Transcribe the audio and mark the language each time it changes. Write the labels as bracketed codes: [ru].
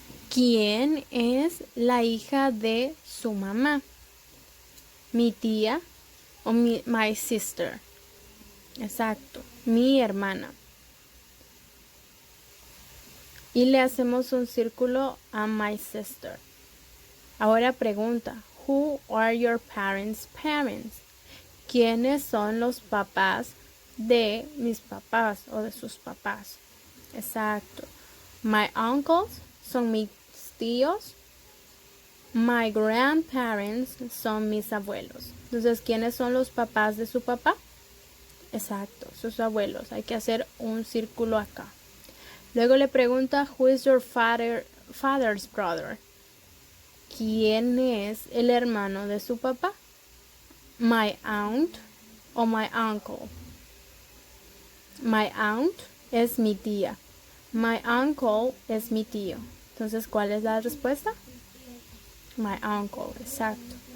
[es] ¿Quién es la hija de su mamá? Mi tía o [en] my sister. [es] Exacto, mi hermana. Y le hacemos un círculo a [en] my sister. [es] Ahora pregunta, [en] who are your parents' parents? [es] ¿Quiénes son los papás de mis papás o de sus papás? Exacto. [en] My uncles [es] son mis tíos. [en] My grandparents [es] son mis abuelos. Entonces, ¿quiénes son los papás de su papá? Exacto, sus abuelos. Hay que hacer un círculo acá. Luego le pregunta, [en] who is your father's brother? [es] ¿Quién es el hermano de su papá? [en] My aunt [es] o [en] my uncle. My aunt [es] es mi tía. [en] My uncle [es] es mi tío. Entonces, ¿cuál es la respuesta? [en] My uncle, [es] exacto.